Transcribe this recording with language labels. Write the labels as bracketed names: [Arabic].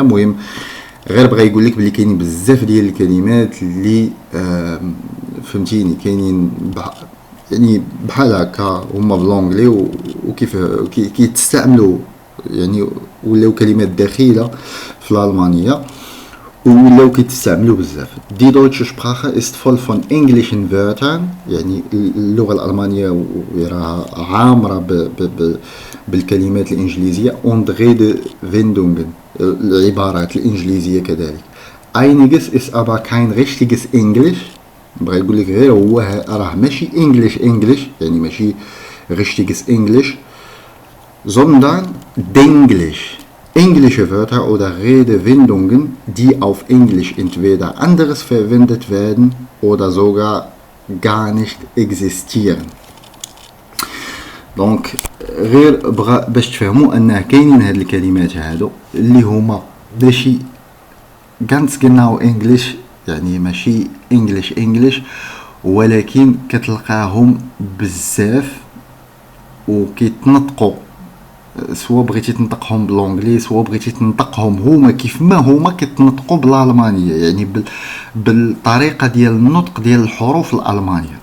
[Arabic] المهم غير بغا يقول لك بلي كاينين بزاف ديال الكلمات اللي فهمتيني كاينين يعني بحال هكا هما بالونجلي وكيف كيتستعملوا، يعني ولاو كلمات داخله في الالمانيه ولاو كيتستعملوا بزاف. [German] Die deutsche Sprache ist voll von englischen Wörtern، [Arabic] يعني اللغة الألمانية راها عامرة بالكلمات الإنجليزية [German] und Redewendungen، [Arabic] العبارات الإنجليزية كذلك. [German] Einiges ist aber kein richtiges Englisch، [Arabic] بغا يقول لك غير هو راه ماشي [German] English [Arabic] يعني ماشي [German] richtiges English، sondern Denglisch. Englische Wörter oder Redewendungen, die auf Englisch entweder anderes verwendet werden oder sogar gar nicht existieren. [Arabic] دونك غير بغا باش تفهموا انه كاينين هاد الكلمات هادو اللي هما ماشي [German] ganz genau [Arabic] English، يعني ماشي English ولكن كتلقاهم بزاف وكيتنطقوا، سوا بغيتي تنطقهم بالانجلي سوا بغيتي تنطقهم هما كيف ما هما كيتنطقوا بالالمانيه، يعني بالطريقه ديال النطق ديال الحروف الالمانيه.